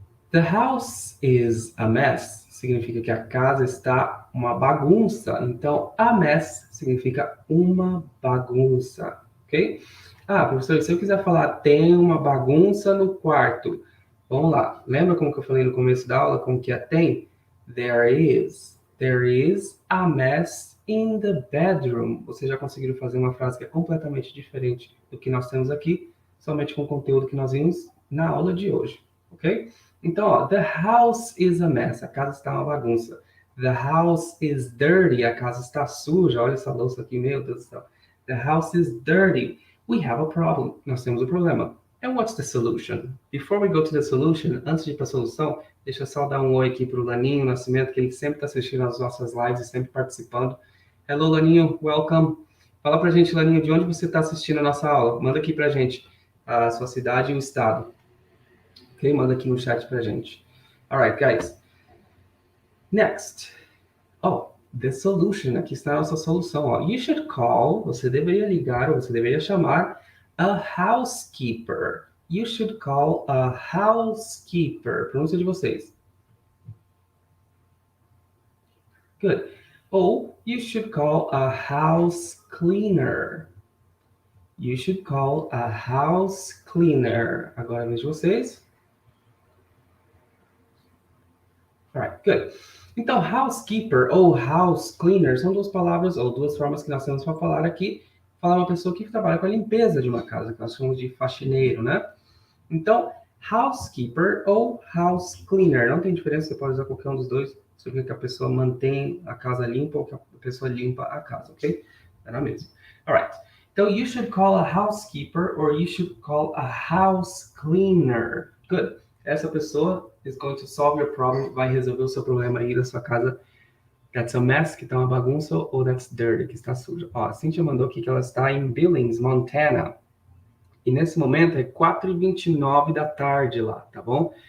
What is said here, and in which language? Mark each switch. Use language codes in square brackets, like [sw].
[en] The house is a mess [pt] significa que a casa está uma bagunça. Então, a mess significa uma bagunça, ok? Professor, se eu quiser falar tem uma bagunça no quarto, vamos lá. Lembra como que eu falei no começo da aula, como que é tem? [en] There is. There is a mess in the bedroom. [pt] Vocês já conseguiram fazer uma frase que é completamente diferente do que nós temos aqui, somente com o conteúdo que nós vimos na aula de hoje, ok? Então, ó, [en] the house is a mess. [pt] A casa está uma bagunça. [en] The house is dirty. [pt] A casa está suja. Olha essa louça aqui, meu Deus do céu. [en] The house is dirty. We have a problem. [pt] Nós temos um problema. [en] And what's the solution? Before we go to the solution, [pt] antes de ir para a solução, deixa eu só dar um oi aqui para o Laninho Nascimento, que ele sempre está assistindo as nossas lives e sempre participando. [en] Hello, Laninho. Welcome. [pt] Fala pra gente, Laninho, de onde você está assistindo a nossa aula. Manda aqui pra gente a sua cidade e o estado. Ok? Manda aqui no chat pra gente. [en] Alright, guys. Next. The solution. [pt] Aqui está a nossa solução. Ó. [en] You should call. [pt] Você deveria ligar ou você deveria chamar [en] a housekeeper. You should call a housekeeper. [pt] Pronúncia de vocês. [en] Good. [pt] Ou [en] you should call a house cleaner. You should call a house cleaner. [pt] Agora vejo vocês. [en] Alright, good. [pt] Então, housekeeper ou house cleaner são duas palavras ou duas formas que nós temos para falar aqui. Falar uma pessoa que trabalha com a limpeza de uma casa, que nós chamamos de faxineiro, né? Então, housekeeper ou house cleaner. Não tem diferença, você pode usar qualquer um dos dois. Significa que a pessoa mantém a casa limpa ou que a pessoa limpa a casa, ok? Era mesmo. Alright. Então, [en] you should call a housekeeper or you should call a house cleaner. Good. [pt] Essa pessoa [en] is going to solve your problem, [pt] vai resolver o seu problema aí da sua casa. [en] That's a mess, [pt] que tá uma bagunça, ou [en] that's dirty, [pt] que está suja. Ó, a Cynthia mandou aqui que ela está em Billings, Montana. E nesse momento é 4h29 da tarde lá, tá bom?